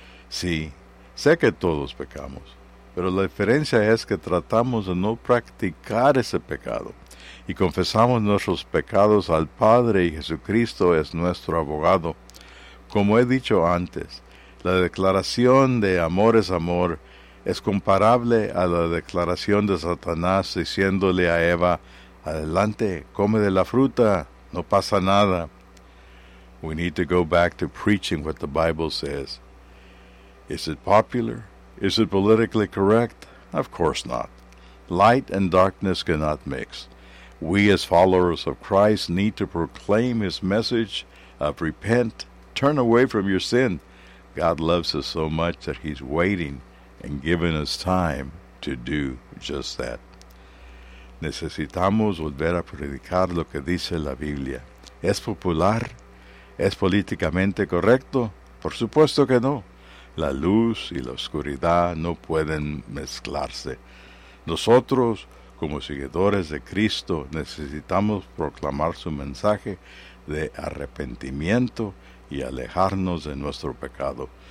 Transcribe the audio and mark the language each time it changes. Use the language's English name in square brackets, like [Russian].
[Spanish] Sí, sé que todos pecamos, pero la diferencia es que tratamos de no practicar ese pecado y confesamos nuestros pecados al Padre y Jesucristo es nuestro abogado. Como he dicho antes, la declaración de amor es amor es comparable a la declaración de Satanás diciéndole a Eva, adelante, come de la fruta, no pasa nada. [English] We need to go back to preaching what the Bible says. Is it popular? Is it politically correct? Of course not. Light and darkness cannot mix. We as followers of Christ need to proclaim his message of repent, turn away from your sin. God loves us so much that he's waiting and giving us time to do just that. [Spanish] Necesitamos volver a predicar lo que dice la Biblia. ¿Es popular? ¿Es políticamente correcto? Por supuesto que no. La luz y la oscuridad no pueden mezclarse. Nosotros, como seguidores de Cristo, necesitamos proclamar su mensaje de arrepentimiento y alejarnos de nuestro pecado.